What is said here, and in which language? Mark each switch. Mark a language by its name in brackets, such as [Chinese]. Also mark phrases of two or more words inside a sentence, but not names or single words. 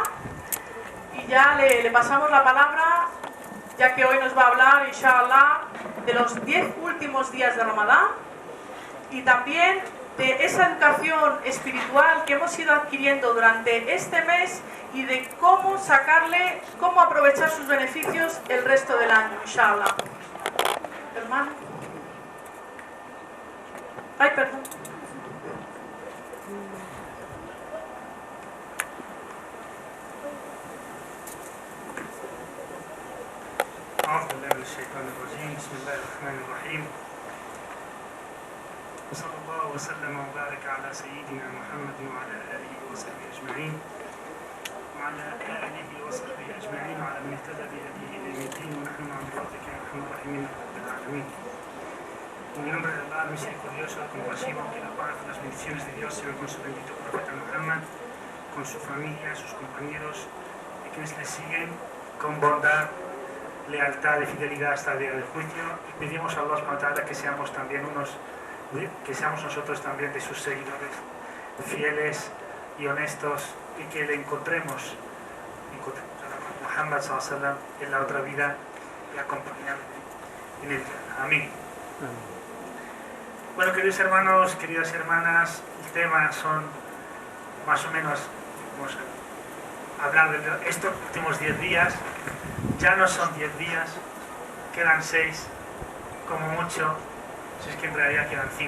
[Spanish] Y ya le pasamos la palabra, ya que hoy nos va a hablar, inshallah, de los 10 últimos días de Ramadán y también de esa educación espiritual que hemos ido adquiriendo durante este mes y de cómo sacarle, cómo aprovechar sus beneficios el resto del año, inshallah. Hermano. Ay, perdón. [Arabic] أعوذ بالله من الشيطان الرجيم بسم الله الرحمن الرحيم وصلى الله وسلم وبارك على سيدنا محمد وعلى آله وصحبه أجمعين وعلى آله وصحبه أجمعين وعلى من اهتدى بهديه إلى يوم الدين ونحن مع بفضلك يا أرحم الراحمين رب العالمين. [Spanish] En el nombre de Allah, misericordioso, compasivo, que la paz, las bendiciones de Dios sean con su bendito profeta Muhammad, con su familia, sus compañeros y quienes le siguen con bondad, lealtad y fidelidad hasta el día del juicio, y pedimos a Allah [Arabic] سبحانه وتعالى [Spanish] que seamos también que seamos nosotros también de sus seguidores fieles y honestos y que le encontremos a Muhammad [Arabic] صلى الله عليه وسلم [Spanish] en la otra vida y acompañarle en el Jannah. Amén. Bueno, queridos hermanos, queridas hermanas, el tema son más o menos, hablar de estos últimos 10 días. Ya no son 10 días, quedan 6, como mucho, si es que en realidad quedan 5.